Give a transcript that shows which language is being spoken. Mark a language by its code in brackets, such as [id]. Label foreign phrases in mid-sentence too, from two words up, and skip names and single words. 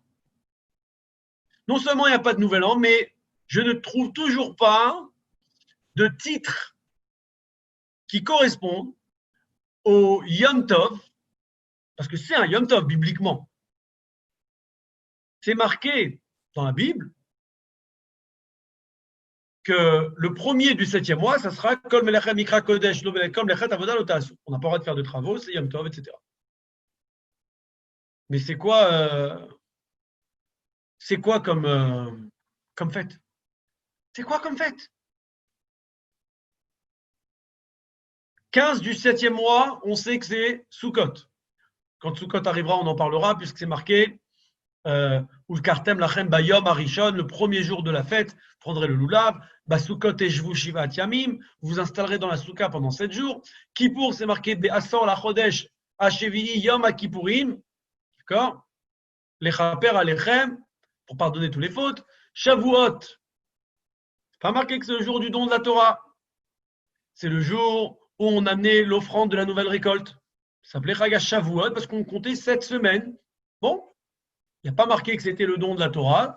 [fr] Non seulement il n'y a pas de Nouvel An, mais je ne trouve toujours pas de titre qui correspond au Yom Tov, parce que c'est un Yom Tov bibliquement. C'est marqué dans la Bible que le premier du 7e mois, ça sera [he] כל מלאכת מקרא קודש כל מלאכת עבודה לא תעשו. [fr] On n'a pas le droit de faire de travaux, c'est Yom Tov, etc. Mais c'est quoi comme fête? C'est quoi comme fête? 15 du 7e mois, on sait que c'est Sukkot. Quand Sukkot arrivera, on en parlera, puisque c'est marqué [he] ולקחתם לכם ביום הראשון, [fr] le premier jour de la fête, vous prendrez le loulav, [he] בסוכות תשבו שבעת ימים, [fr] vous vous installerez dans la souka pendant 7 jours. Kippour, c'est marqué [he] בעשור לחודש השביעי יום הכיפורים, [fr] d'accord? [he] לכפר עליכם, [fr] pour pardonner toutes les fautes. Shavuot, c'est pas marqué que c'est le jour du don de la Torah. C'est le jour où on amenait l'offrande de la nouvelle récolte. Ça s'appelait Chag Shavuot parce qu'on comptait 7 semaines. Bon, il n'y a pas marqué que c'était le don de la Torah.